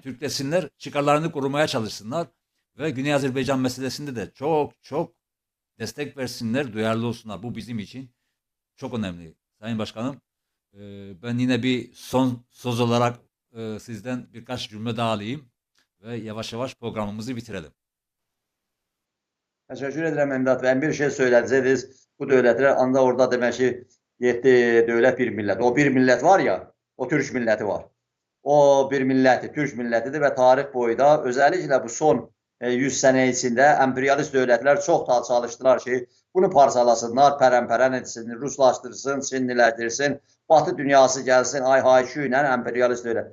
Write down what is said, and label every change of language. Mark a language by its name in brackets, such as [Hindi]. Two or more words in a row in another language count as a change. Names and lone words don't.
[Turkish] Türkleşsinler, çıkarlarını korumaya çalışsınlar. Ve Güney Azerbaycan meselesinde de çok destek versinler, duyarlı olsunlar. Bu bizim için çok önemli. Sayın Başkanım, ben yine bir son söz olarak sizden birkaç cümle daha alayım ve yavaş yavaş programımızı bitirelim. Teşekkür ederim Emdat Bey. [Azerbaijani] Bir şey söylədiniz. Bu dövlətlər anda orada demək ki 7 dövlət bir millət. O bir millət var ya, o Türk milləti var. O bir milləti, Türk millətidir və tarix boyu da özəlliklə bu son 100 sənə içində emperyalist dövlətlər çox da çalışdılar ki, bunu parçalasınlar, pərən-pərən etsin, ruslaşdırsın, çinliləşdirsin, Batı dünyası gəlsin, ay-hay-küy ilə emperyalist dövlət.